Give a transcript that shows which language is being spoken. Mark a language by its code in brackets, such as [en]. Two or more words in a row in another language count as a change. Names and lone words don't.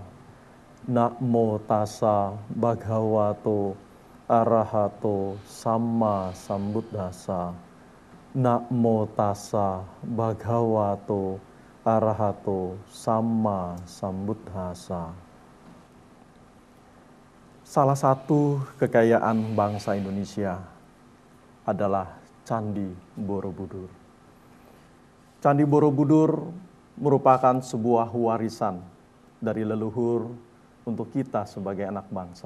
[pi] Namo tassa bhagavato arahato samma sambuddhassa. Namo tassa bhagavato arahato samma sambuddhassa. [id] Salah satu kekayaan bangsa Indonesia adalah Candi Borobudur. Candi Borobudur merupakan sebuah warisan dari leluhur untuk kita sebagai anak bangsa.